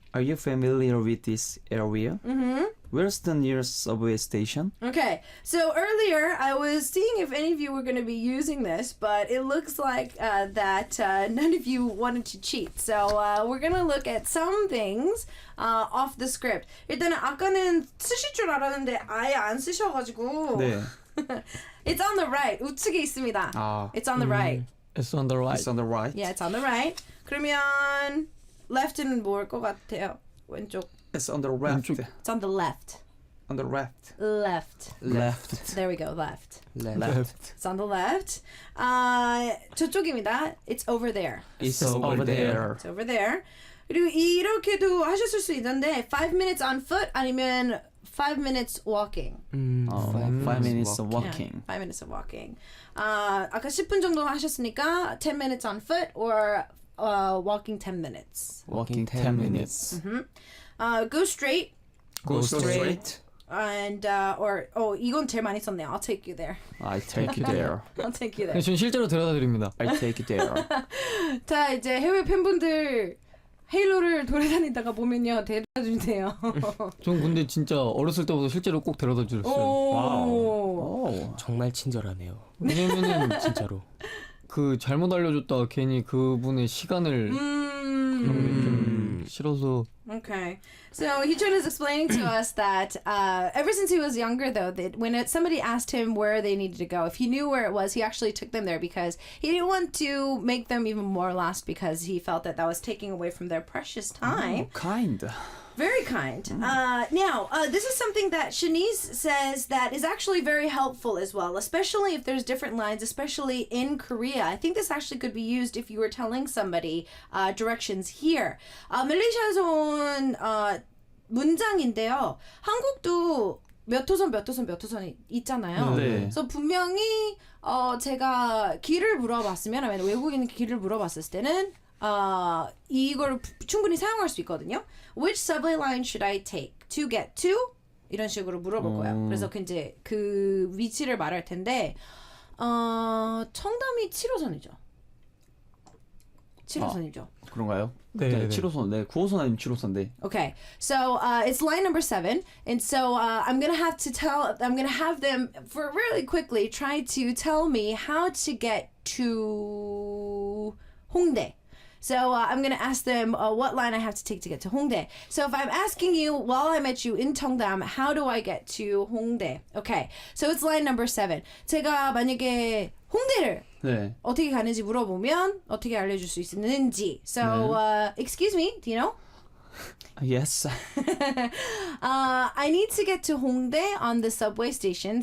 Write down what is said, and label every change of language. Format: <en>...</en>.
<en>Are you familiar with this area? Mm-hmm. Where's the nearest subway station? Okay, so earlier I was seeing if any of you were going to be using this, but it looks like that none of you wanted to cheat. So we're going to look at some things off the script.</en> <ko>일단은 아까는 쓰실 줄 알았는데 아예 안 쓰셔가지고. 네.</ko> <en>It's on the right.</en> <ko>우측에 있습니다. 아,</ko> <en>It's on the right. It's on the right. it's on the right. Yeah, it's on the right.</en> <ko>그러면 left는 뭘 것 같아요? 왼쪽.</ko> <en>It's on the left. It's on the left. On the left. Left. Left. There we go. Left. Left. It's on the left.</en> <ko>저쪽입니다.</ko> <en>It's over there. It's over there. It's over there.</en> <ko>그리고 이렇게도 하셨을 수 있는데</ko> <en>5 minutes on foot</en> <ko>아니면</ko> <en>5 minutes walking. 5 minutes of Yeah, walking. 5 minutes of walking.</en> <ko>아까 10분 정도 하셨으니까</ko> <en>10 minutes on foot or walking 10 minutes. Walking 10 minutes. Go straight Go straight. and or</en> <ko>이건 제일 많이 썼네요.</ko> <en>I'll take you there. I take you there. I'll take you there.</en> <ko>네, 전 실제로 데려다 드립니다.</ko> <en>I take you there.</en> <ko>자 이제 해외 팬분들 헤일로를 돌아다니다가 보면요 데려다 주세요. 전 근데 진짜 어렸을 때부터 실제로 꼭 데려다 주셨어요. 오. 오. 정말 친절하네요. 왜냐면은 진짜로. 그 잘못 알려줬다가 괜히 그분의 시간을 그런 게 좀 싫어서.</ko> <en>Okay. So Heechun is explaining to us that ever since he was younger, though, that when somebody asked him where they needed to go, if he knew where it was, he actually took them there because he didn't want to make them even more lost because he felt that that was taking away from their precious time. kind. Very kind. Now, this is something that Shanice says that is actually very helpful as well, especially if there's different lines, especially in Korea. I think this actually could be used if you were telling somebody directions here.</en> <ko>멜리시아에서 온 문장인데요. 한국도 몇 호선 몇 호선 몇 호선이 있잖아요. 네. 그래서 분명히 제가 길을 물어봤으면 아니면 외국인 길을 물어봤을 때는 이걸 충분히 사용할 수 있거든요.</ko> <en>Which subway line should I take to get to?</en> <ko>이런 식으로 물어볼 거예요. 그래서 이제 그 위치를 말할 텐데 청담이 7호선이죠. 7호선이죠. 그런가요? 네, 7호선, 네, 9호선 아니면 7호선인데.</ko> <en>Okay, so it's line number 7, and so I'm gonna have them for really quickly try to tell me how to get to Hongdae. So I'm going to ask them what line I have to take to get to Hongdae. So if I'm asking you while I met you in Cheongdam, how do I get to Hongdae? Okay, so it's line number 7.</en> <ko>제가 만약에 홍대를 네. 어떻게 가는지 물어보면 어떻게 알려줄 수 있는지.</ko> <en>So excuse me, do you know? Yes. I need to get to Hongdae on the subway station.</en>